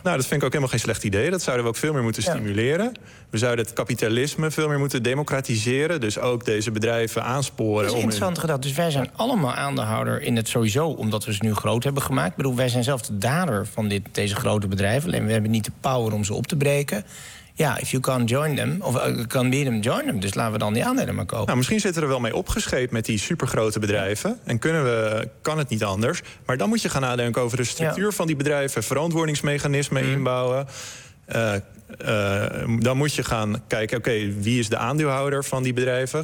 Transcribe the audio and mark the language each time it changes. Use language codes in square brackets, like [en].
[nl] Nou, dat vind ik ook helemaal geen slecht idee. Dat zouden we ook veel meer moeten stimuleren. We zouden het kapitalisme veel meer moeten democratiseren. Dus ook deze bedrijven aansporen. Dat is interessant gedacht. Dus wij zijn allemaal aandeelhouder in het sowieso, omdat we ze nu groot hebben gemaakt. Ik bedoel, wij zijn zelf de dader van deze grote bedrijven. Alleen we hebben niet de power om ze op te breken. [en] Ja, if you can't join them, of can beat them, join them. [nl] Dus laten we dan die aandelen maar kopen. Nou, misschien zitten we er wel mee opgescheept met die supergrote bedrijven. En kan het niet anders. Maar dan moet je gaan nadenken over de structuur van die bedrijven. Verantwoordingsmechanismen inbouwen. Dan moet je gaan kijken, oké, wie is de aandeelhouder van die bedrijven?